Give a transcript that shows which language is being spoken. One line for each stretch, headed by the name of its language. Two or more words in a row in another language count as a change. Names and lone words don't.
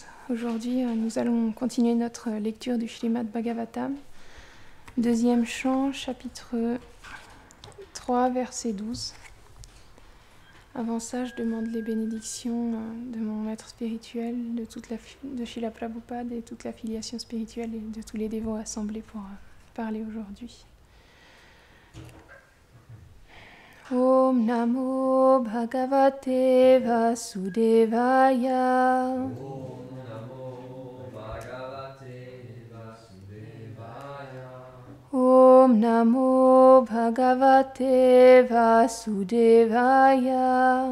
French: Aujourd'hui, nous allons continuer notre lecture du Śrīmad Bhagavatam, deuxième chant, chapitre 3, verset 12. Avant ça, je demande les bénédictions de mon maître spirituel, de Srila Prabhupada et toute la filiation spirituelle et de tous les dévots assemblés pour parler aujourd'hui.
Sanskrit: Om Namo Bhagavate Vasudevaya. Om Namo Bhagavate Vasudevaya. Om Namo Bhagavate Vasudevaya.